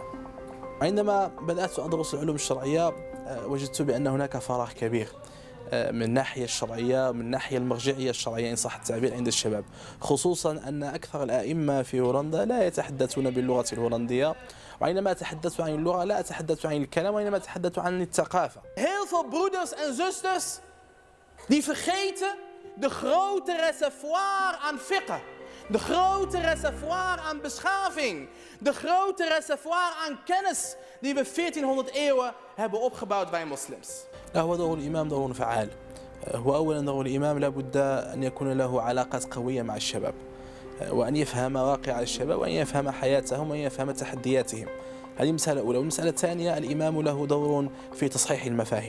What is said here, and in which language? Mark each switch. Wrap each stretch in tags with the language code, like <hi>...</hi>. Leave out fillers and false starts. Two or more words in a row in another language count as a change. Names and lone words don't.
<ar>عندما بدأت أدرس العلوم الشرعية وجدت بأن هناك فراغ كبير من الناحية الشرعية من الناحية المرجعية الشرعية إن صح التعبير عند الشباب، خصوصا أن أكثر الأئمة في هولندا لا يتحدثون باللغة الهولندية، وعندما أتحدث عن اللغة لا أتحدث عن الكلام وإنما أتحدث عن الثقافة.</ar> <nl>Heel veel broeders en zusters die vergeten de grote reservoir aan fiqh, De grote reservoir aan beschaving. De grote reservoir aan kennis die we 1400 eeuwen hebben opgebouwd bij moslims.</nl> <ar>هو دور الإمام دور فعال. هو أولا دور الإمام لابد أن يكون له علاقات قوية مع الشباب وأن يفهم واقع الشباب وأن يفهم حياتهم وأن يفهم تحدياتهم. هذه مسألة أولى. والمسألة الثانية الإمام له دور في تصحيح المفاهيم.</ar>